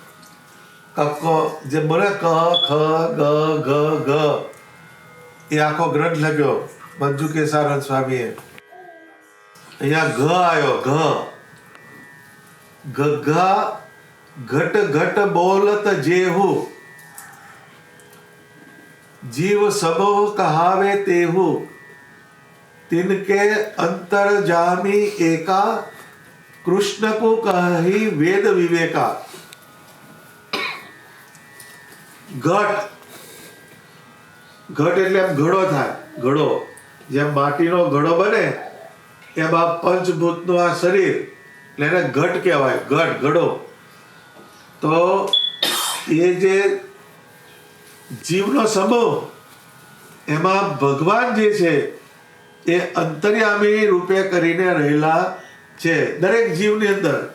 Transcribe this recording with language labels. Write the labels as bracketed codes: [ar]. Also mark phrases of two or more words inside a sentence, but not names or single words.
[gu] કક્કો જે બોલે ક ખ ગ ઘ ઘ એ આખો ગ્રંથ લખ્યો મંજુ કેસાનંદ સ્વામીએ. અહીંયા ઘ આવ્યો ઘ ગઘા [hi] घट घट बोलत जेहु जीव सबो कहावे तेहु तिनके अंतर जामी एका कृष्ण को कही वेद विवेका. [gu] ઘટ ઘટ એટલે આમ ઘડો થાય. ઘડો જેમ માટીનો ઘડો બને એમાં પંચભૂતનું આ શરીર એટલે એને ઘટ કહેવાય, ઘડો. તો એ જે જીવનો સમૂહ એમાં ભગવાન જે છે એ અંતર્યામી રૂપે કરીને રહેલા છે દરેક જીવની અંદર.